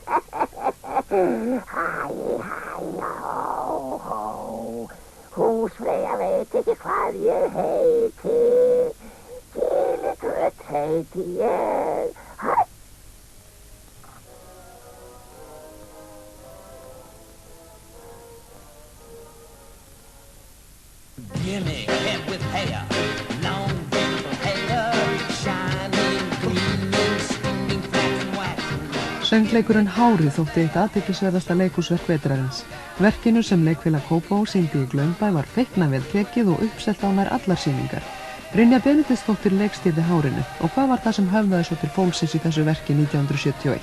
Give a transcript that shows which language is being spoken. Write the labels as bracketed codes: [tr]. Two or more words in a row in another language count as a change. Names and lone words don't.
[is] Húsfreyja veit ekki hvað ég heiti, Giltröð heiti ég. [en] Gimme head with hair. [is] Söngleikurinn Hárið þótti eitt athyglisverðasta leikhúsverk vetrarins. Verkinu sem leikfélag Kópavog sýndi í Glaumbæ var feiknavel tekið og uppselt á nær allar sýningar. Brynja Benediktsdóttir leikstýrði Hárinu og hvað var það sem höfðaði svo til fólksins í þessu verki 1971?